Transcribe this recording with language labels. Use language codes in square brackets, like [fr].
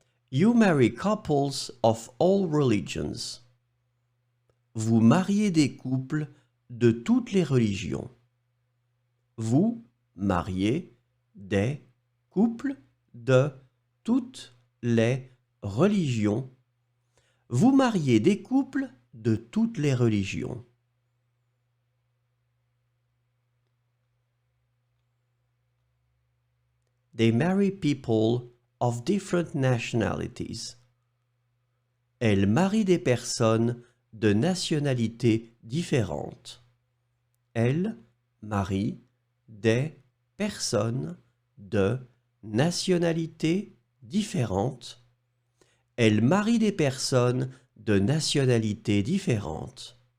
[en] You marry couples of all religions. [fr] Vous mariez des couples de toutes les religions. Vous mariez des couples de toutes les religions. Vous mariez des couples de toutes les religions. [en] They marry people of different nationalities. [fr] Elle marie des personnes de nationalités différentes. Elle marie des personnes de nationalités différentes. Elle marie des personnes de nationalités différentes.